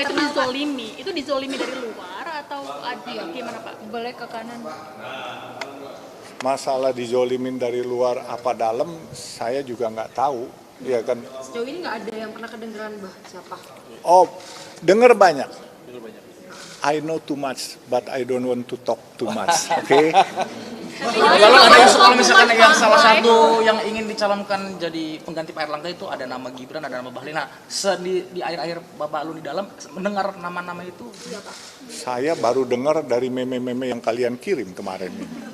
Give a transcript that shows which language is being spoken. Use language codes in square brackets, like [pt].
[id] eksternal, Pak. dizolimi. Itu dizolimi dari luar atau gimana Pak? Boleh ke kanan. Masalah dizolimin dari luar apa dalam, saya juga nggak tahu. Ya kan? Sejauh ini nggak ada yang pernah kedengeran siapa? Oh, dengar banyak. [en] I know too much, but I don't want to talk too much. [id] Oke? Lalu ada isu kalau misalkan yang salah satu yang ingin dicalonkan jadi pengganti Pak Erlangga itu ada nama Gibran, ada nama Bahlil. Nah, di akhir-akhir Bapak Alun di dalam mendengar nama-nama itu siapa? Saya baru dengar dari meme-meme yang kalian kirim kemarin ini.